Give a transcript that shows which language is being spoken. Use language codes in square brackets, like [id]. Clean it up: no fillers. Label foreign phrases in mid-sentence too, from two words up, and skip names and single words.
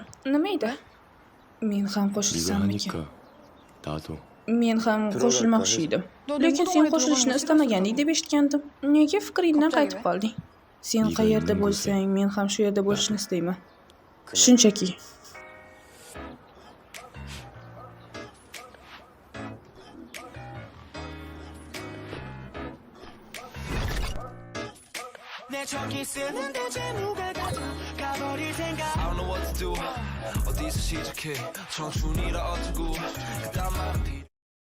[uz] Nima edi? Men ham qo'shilsammikin? Men ham qo'shilmoqchi edim. Lekin sen qo'shilishni istamaganding deb eshitgandim. Nega fikringdan qaytib qolding? Sen qayerda bo'lsang, men ham shu yerda bo'lishni istayman. Shunchaki. [ko] 저기 쓰는 대체 누가 가버릴 생각 [en] I don't know what to do [ko] 어디서 시작해 청춘이라 어쩌고 그다음 말은